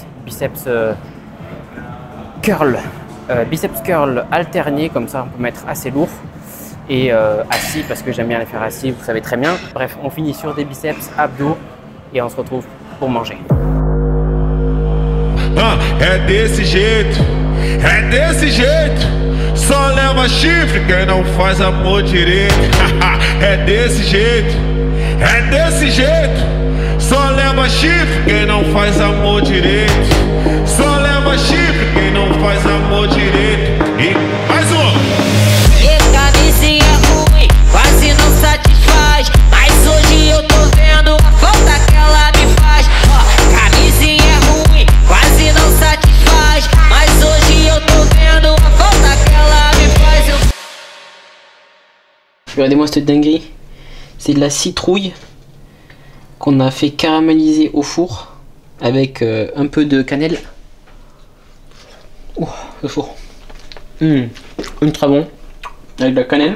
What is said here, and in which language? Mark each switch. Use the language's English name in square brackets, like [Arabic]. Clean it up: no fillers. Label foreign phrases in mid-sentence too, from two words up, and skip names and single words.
[English] Biceps curl. Biceps curl alternés. [French] Comme ça, on peut mettre assez lourd. Et assis, parce que j'aime bien les faire assis, vous savez très bien. Bref, on finit sur des biceps, abdos. Et on se retrouve pour manger. [Portuguese] É desse jeito, é desse jeito. Só leva chifre quem não faz amor direito. É desse jeito, é desse jeito. Só leva chifre quem não faz amor direito. Só leva chifre quem não faz amor direito. E mais um. Camisinha ruim, quase não satisfaz. Mas hoje eu tô vendo a falta que ela me faz. Camisinha ruim, quase não satisfaz. Mas hoje eu tô vendo a falta que ela me faz. [French] Regardez-moi cette dinguerie. C'est de la citrouille qu'on a fait caraméliser au four avec un peu de cannelle. Oh, le four. Ultra bon. Avec de la cannelle.